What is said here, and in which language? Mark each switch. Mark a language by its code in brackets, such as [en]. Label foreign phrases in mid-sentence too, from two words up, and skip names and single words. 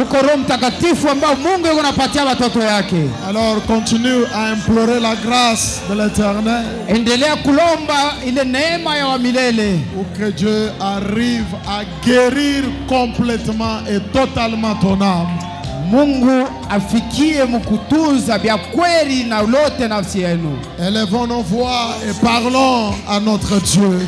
[fr] Alors continue à implorer la grâce de l'Éternel. Pour que Dieu arrive à guérir complètement et totalement ton âme. [sw] Mungu afikie mkutunza vya kweli na lote nafsi yenu. [fr] Élevons nos voix et parlons à notre Dieu.